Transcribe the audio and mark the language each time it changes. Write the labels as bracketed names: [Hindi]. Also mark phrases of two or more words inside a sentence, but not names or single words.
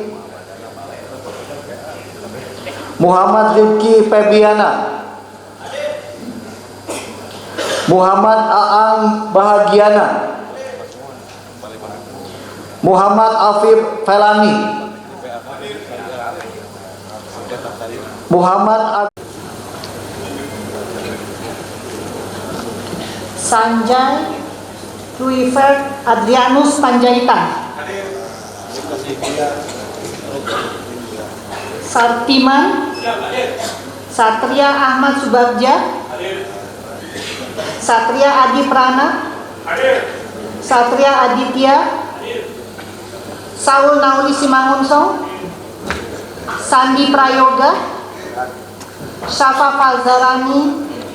[Indonesian] Muhammad Rifki Febiana, Muhammad Aang Bahagiana, Muhammad Afif Felani, Muhammad Sanjay Ruifer Adrianus Panjaitan, Sartiman Satria Ahmad Subagja, Satria Adi Prana, Satria Aditya, Saul Nauli Simangunsong, Sandi Prayoga, Syafa Falzarani,